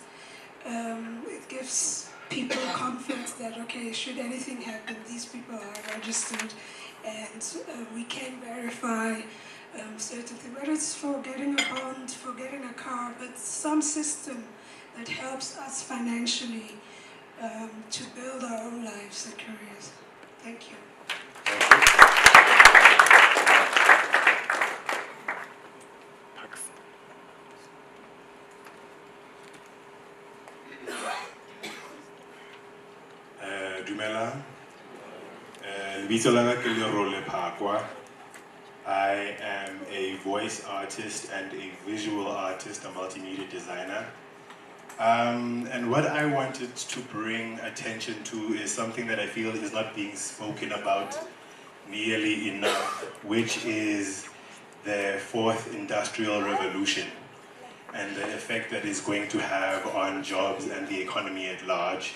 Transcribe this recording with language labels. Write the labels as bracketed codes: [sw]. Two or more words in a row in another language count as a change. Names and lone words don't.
[en] It gives people confidence that, okay, should anything happen, these people are registered, and we can verify certain things, whether it's for getting a bond, for getting a car, but some system that helps us financially to build our own lives and careers. Thank you. [st] Dumelang. Lebitso la ka ke Lerole Phakwa. [en] I am a voice artist and a visual artist, a multimedia designer. And what I wanted to bring attention to is something that I feel is not being spoken about nearly enough, which is the fourth industrial revolution and the effect that it's going to have on jobs and the economy at large.